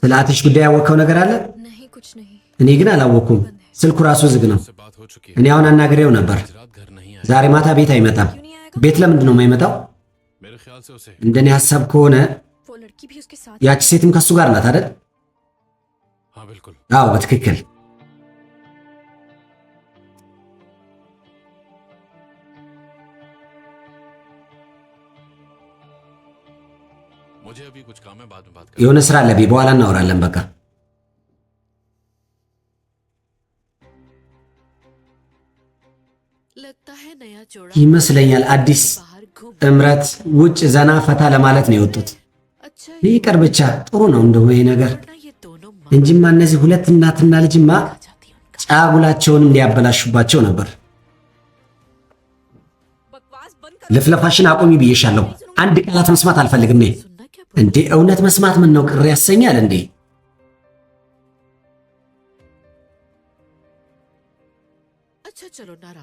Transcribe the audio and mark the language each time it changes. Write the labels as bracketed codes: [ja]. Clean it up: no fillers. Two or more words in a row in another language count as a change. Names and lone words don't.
[am] ስለ አትሽ ጉዳይ ያወቀው ነገር አለ [hi] नहीं कुछ नहीं [am] እኔ ግን አላወኩም ስልኩ ራሱ ዝግ ነው [hi] से बात हो चुकी है [am] እኔ አሁን አናግሬው ነበር [hi] आज रात घर नहीं आया [am] ዛሬ ማታ ቤት አይመጣም [hi] क्यों नहीं आएगा [am] ቤት ለምንድን ነው የማይመጣው [hi] मेरे ख्याल से उसे [am] እንደኔ ሐሳብ ከሆነ [hi] वो लड़की भी उसके साथ [am] ያቺ ሴትም ከሱ ጋር ናት አይደል [hi] हाँ बिल्कुल [am] አዎ በትክክል [hi] मुझे अभी कुछ काम है बाद में बात कर [am] የሆነ ስራ አለብኝ በኋላ እናወራለን በቃ [hi] लगता है नया जोड़ा [am] ይመስለኛል አዲስ [hi] बाहर घूम [am] ጥምረት ውጭ ዘና ፈታ ለማለት ነው የወጡት [hi] अच्छा [am] ይቅር ብቻ ጥሩ ነው እንደው ይሄ ነገር [hi] वरना ये दोनों माँ [am] እንጂማ እነዚህ ሁለት እናትና ልጅማ [hi] खा जाती है उनका [am] ጫጉላቸውንም ሊያበላሹባቸው ነበር [hi] बकवास बंद [am] ልፍለፋሽን አቁሚ ብዬሻለሁ አንድ ቃላት መስማት አልፈልግም እኔ [hi] सुनना [am] እንዴ እውነት መስማት ምን ነው ቅር ያሰኛል እንዴ? [hi] अच्छा चलो नाराज